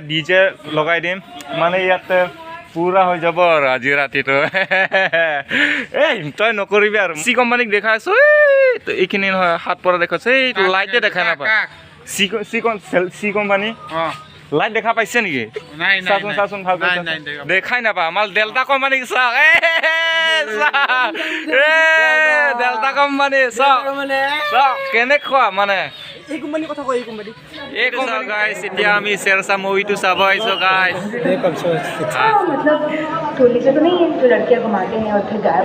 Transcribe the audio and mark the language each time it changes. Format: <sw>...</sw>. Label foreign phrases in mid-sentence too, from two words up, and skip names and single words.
<as>ডিজে লগাই দিম মানে ইয়াতে পুৰা হৈ যাব আৰু আজি ৰাতিটো এই তই নকৰিবি আৰু চি কোম্পানীক দেখাইছো এইখিনি নহয় হাত পৰা দেখাইছো এই লাইটে দেখা নাপায় চি কোম্পানী লাইট দেখা পাইছে নেকি চাচোন ভাল দেখাই নাপা আমাৰ ডেল্টা কোম্পানী চাওক ডেল্টা কোম্পানী চাওক কেনেকুৱা মানে এই কোম্পানী কথা কয় এই কোম্পানী গাইস এতিয়া আমি शेरशाह मूवी চাব আইছো गाइस</as> <hi>मतलब टोली से तो नहीं है जो लड़कियां घुमाते हैं और फिर गायब</hi>